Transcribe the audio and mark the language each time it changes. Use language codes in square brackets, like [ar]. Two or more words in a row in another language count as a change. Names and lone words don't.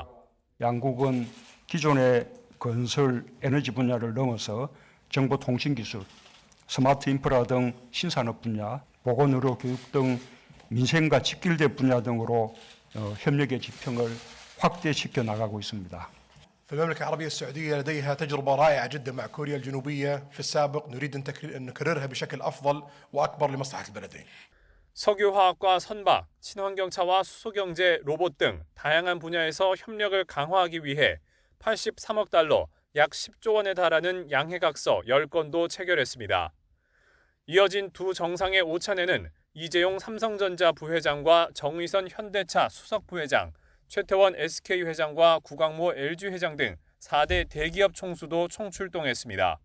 [ko] 양국은 기존의 건설, 에너지 분야를 넘어서 정보통신기술, 스마트 인프라 등 신산업 분야, 보건, 의료, 교육 등 민생과 직결된 분야 등으로 협력의 지평을 확대시켜 나가고 있습니다. [ar] فالمملكة العربية السعودية لديها تجربة رائعة جدا مع كوريا الجنوبية في السابق نريد أن نكررها بشكل أفضل وأكبر لمصلحة البلدين. [ko] 석유화학과 선박, 친환경차와 수소경제, 로봇 등 다양한 분야에서 협력을 강화하기 위해 83억 달러, 약 10조 원에 달하는 양해각서 10건도 체결했습니다. 이어진 두 정상의 오찬에는 이재용 삼성전자 부회장과 정의선 현대차 수석 부회장, 최태원 SK 회장과 구광모 LG 회장 등 4대 대기업 총수도 총출동했습니다.